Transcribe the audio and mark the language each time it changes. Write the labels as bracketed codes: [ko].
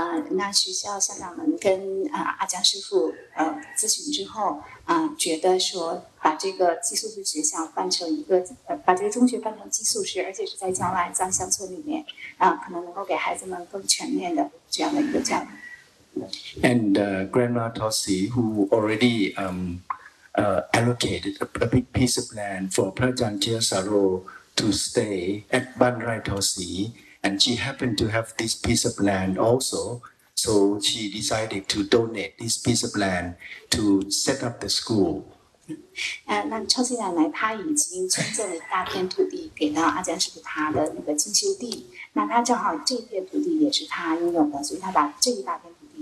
[zh] 那学校校长们跟阿江师傅咨询之后，觉得说把这个寄宿制学校办成一个，把这个中学办成寄宿式，而且是在郊外，在乡村里面，可能能够给孩子们更全面的这样的一个教育。 [en] And Grandma Tosi, who already allocated a big piece of land for Prachan Chiasaro to stay at Banrai Tosi, and she happened to have this piece of land also, so she decided to donate this piece of land to set up the school. [zh] 那超级奶奶她已经捐赠了一大片土地给到阿江师傅他的那个进修地，那她正好这片土地也是她拥有的，所以她把这一大片。